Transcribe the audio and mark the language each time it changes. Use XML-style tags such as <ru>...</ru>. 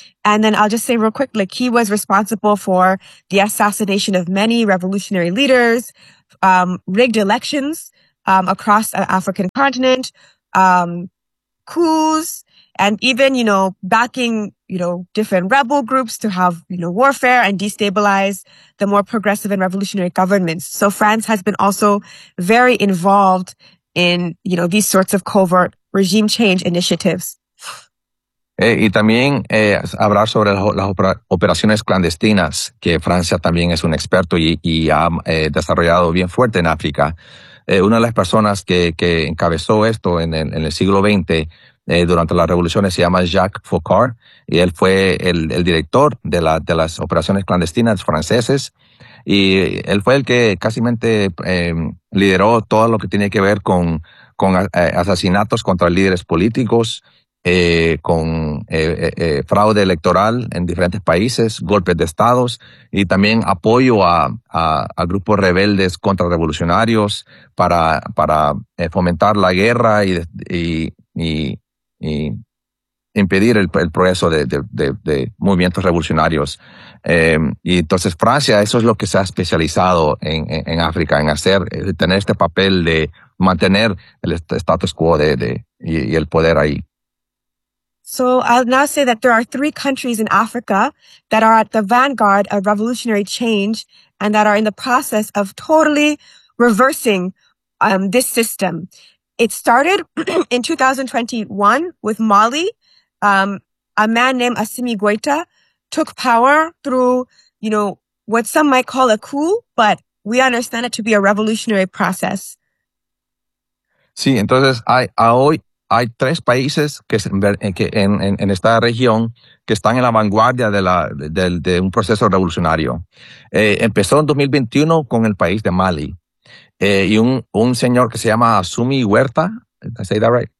<en>And then I'll just say real quick, like, he was responsible for the assassination of many revolutionary leaders, rigged elections across the African continent, coups, and even, you know, backing, you know, different rebel groups to have, you know, warfare and destabilize the more progressive and revolutionary governments. So France has been also very involved in, you know, these sorts of covert regime change initiatives.</en> <es>Y también hablar sobre las operaciones clandestinas, que Francia también es un experto y ha desarrollado bien fuerte en África. Una de las personas que encabezó esto en el siglo XX, durante las revoluciones, se llama Jacques Foccart, y él fue el director de las operaciones clandestinas franceses. Y él fue el que casimente lideró todo lo que tiene que ver con asesinatos contra líderes políticos, con fraude electoral en diferentes países, golpes de estados y también apoyo a grupos rebeldes contrarrevolucionarios para fomentar la guerra y impedir el progreso de movimientos revolucionarios. Y entonces Francia, eso es lo que se ha especializado en África, en hacer, tener este papel de mantener el status quo y el poder ahí.</es> <en>So I'll now say that there are three countries in Africa that are at the vanguard of revolutionary change and that are in the process of totally reversing this system. It started in 2021 with Mali. A man named Assimi Goïta took power through, you know, what some might call a coup, but we understand it to be a revolutionary process.</en> <es>Sí, entonces hay tres países que en esta región que están en la vanguardia de un proceso revolucionario. Empezó en 2021 con el país de Mali. Y un señor que se llama Assimi Goïta.</es> <en>Did I say that right?</en>